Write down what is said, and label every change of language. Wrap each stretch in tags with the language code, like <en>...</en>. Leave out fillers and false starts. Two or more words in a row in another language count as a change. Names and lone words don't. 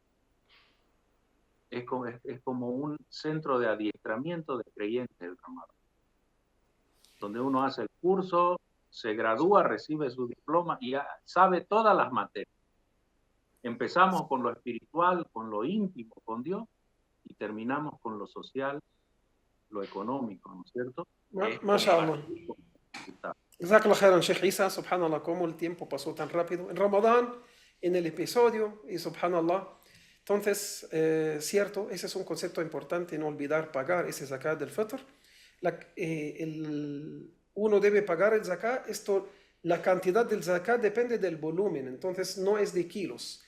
<es>Es como un centro de adiestramiento de creyentes del Ramadán, donde uno hace el curso, se gradúa, recibe su diploma y ya sabe todas las materias. Empezamos con lo espiritual, con lo íntimo, con Dios, y terminamos con lo social, lo económico, ¿no es cierto? MashaAllah.</es> <ar>جزاك الله خيرا, Sheikh Isa.</ar> <es>Subhanallah, cómo el tiempo pasó tan rápido. En Ramadán, en el episodio, y subhanallah. Entonces, cierto, ese es un concepto importante, no olvidar pagar ese zakat del fitr. Uno debe pagar el zakat, la cantidad del zakat depende del volumen, entonces no es de kilos.</es>